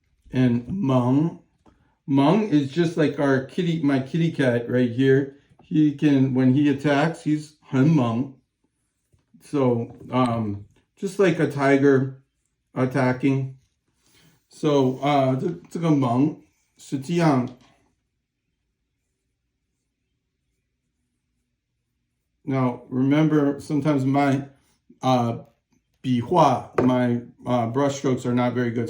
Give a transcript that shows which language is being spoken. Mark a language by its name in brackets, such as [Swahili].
[English] And Meng. Meng is just like my kitty cat right here. He can, when he attacks, he's Hen Meng. So, just like a tiger attacking. So, [Chinese] 这个Meng是这样。 [English] Now, remember, sometimes my 笔画, my brush strokes are not very good.